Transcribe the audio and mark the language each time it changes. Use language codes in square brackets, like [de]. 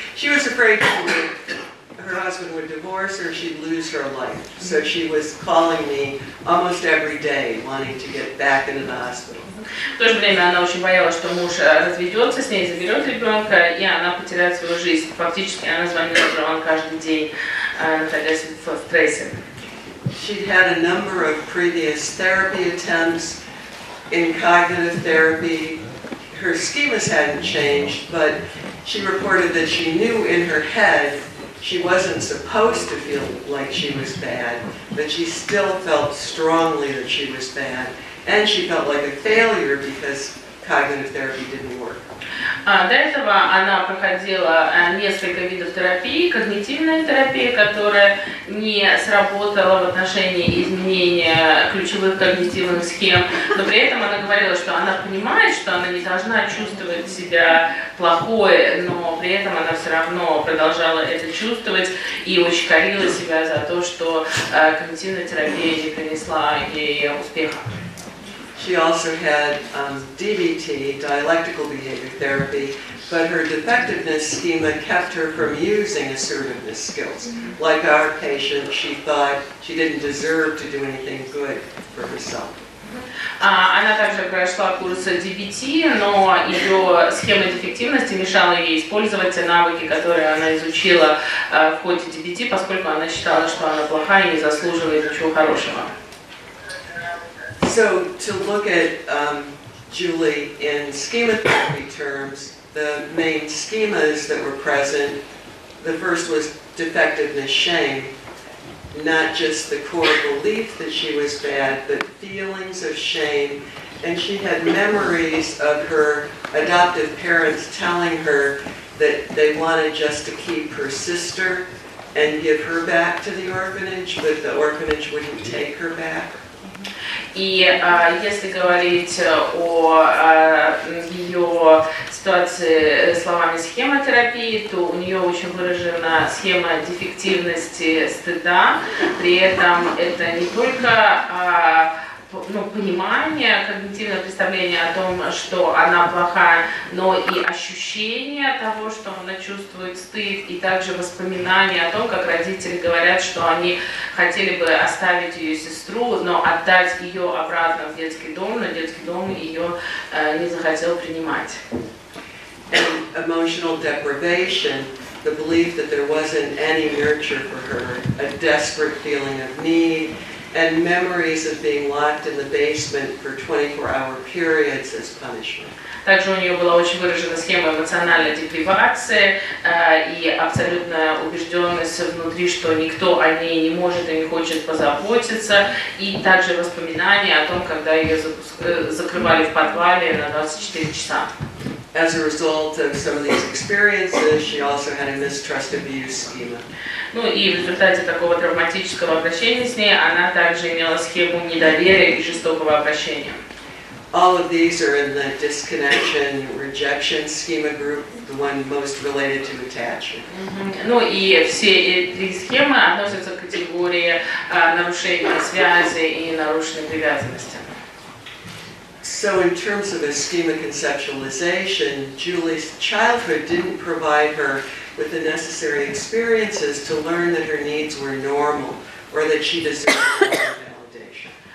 [en] She was afraid her husband would divorce her, she'd lose her life. So she was calling me almost every day, wanting to get back into the hospital. [ru] В то же время она очень боялась, что муж разведется с ней, заберет ребенка, и она потеряет свою жизнь. Фактически она звонила Джоан каждый день, находясь в стрессе. [en] She'd had a number of previous therapy attempts in cognitive therapy. Her schemas hadn't changed, but she reported that she knew in her head she wasn't supposed to feel like she was bad, but she still felt strongly that she was bad, and she felt like a failure because cognitive therapy didn't work. [ru] До этого она проходила несколько видов терапии, когнитивная терапия, которая не сработала в отношении изменения ключевых когнитивных схем, но при этом она говорила, что она понимает, что она не должна чувствовать себя плохой, но при этом она все равно продолжала это чувствовать и очень корила себя за то, что когнитивная терапия не принесла ей успеха. [en] She also had DBT, dialectical behavior therapy, but her defectiveness schema kept her from using assertiveness skills. Like our patient, she thought she didn't deserve to do anything good for herself. [ru] Она также прошла курс DBT, но ее схема дефективности мешала ей использовать те навыки, которые она изучила в ходе DBT, поскольку она считала, что она плохая и не заслуживает ничего хорошего. [en] So to look at Julie in schema-therapy terms, the main schemas that were present, the first was defectiveness shame, not just the core belief that she was bad, but feelings of shame. And she had memories of her adoptive parents telling her that they wanted just to keep her sister and give her back to the orphanage, but the orphanage wouldn't take her back. [ru] И если говорить о ее ситуации словами схема-терапии, то у нее очень выражена схема дефективности стыда. При этом это не только понимание, когнитивное представление о том, что она плохая, но и ощущение того, что она чувствует стыд, и также воспоминания о том, как родители говорят, что они хотели бы оставить ее сестру, но отдать ее обратно в детский дом, но детский дом ее не захотел принимать. [en] And emotional deprivation, the belief that there wasn't any nurture for her, a desperate feeling of need, and memories of being locked in the basement for 24-hour periods as punishment. [ru] Также у нее была очень выражена схема эмоциональной депривации и абсолютная убежденность внутри, что никто о ней не может и не хочет позаботиться, и также воспоминания о том, когда ее закрывали в подвале на 24 часа. [en] As a result of some of these experiences, she also had a mistrust abuse schema. [ru] Ну и в результате такого травматического обращения с ней она также имела схему недоверия и жестокого обращения. [en] All of these are in the disconnection, rejection schema group, the one most related to attachment. [ru] Ну и все эти схемы относятся к категории нарушения связи и нарушенной привязанности. [en] So in terms of a schema conceptualization, Julie's childhood didn't provide her with the necessary experiences to learn that her needs were normal or that she deserved validation.